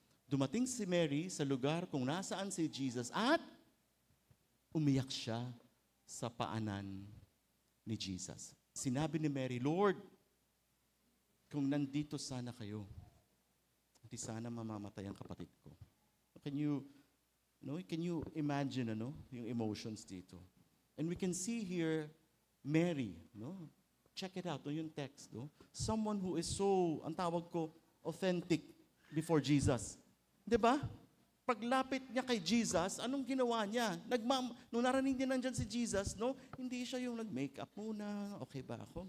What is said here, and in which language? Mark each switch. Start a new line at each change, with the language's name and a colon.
Filipino: Dumating si Mary sa lugar kung nasaan si Jesus at umiyak siya sa paanan ni Jesus. Sinabi ni Mary, Lord, kung nandito sana kayo, hindi sana mamamatay ang kapatid ko.
English: Can you imagine yung emotions dito? And we can see here Mary, no? Check it out, yung text, no? Someone who is so,
Filipino: ang tawag ko,
English: authentic before Jesus.
Filipino: 'Di ba? Paglapit niya kay Jesus, anong ginawa niya? Nung narinig niya nandyan si Jesus, no? Hindi siya yung nag-makeup muna, okay ba ako?